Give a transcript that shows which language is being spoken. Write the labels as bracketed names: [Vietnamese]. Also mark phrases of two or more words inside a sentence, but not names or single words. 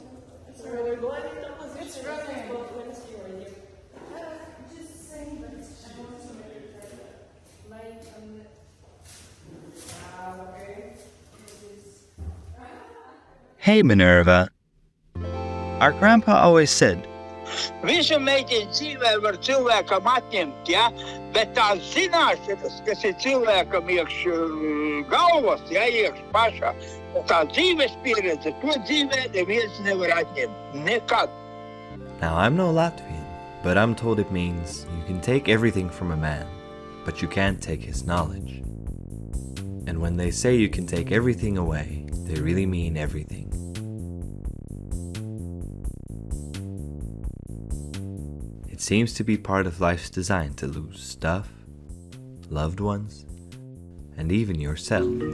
[English] It's running. It's running. Just saying that I want to make it light and okay. Hey Minerva. Our grandpa always said, [Latvian] Visu meidän dzīvē var cilvēkam atņemt, ja? Bet tās zināšanas, kas ir cilvēkam iekš galvas, ja, iekš pašā, tā dzīves pieredze, to dzīvē neviens nevar atņemt. Nekad. [English] Now I'm no Latvian, but I'm told it means you can take everything from a man, but you can't take his knowledge. And when they say you can take everything away, they really mean everything. It seems to be part of life's design to lose stuff, loved ones, and even yourself.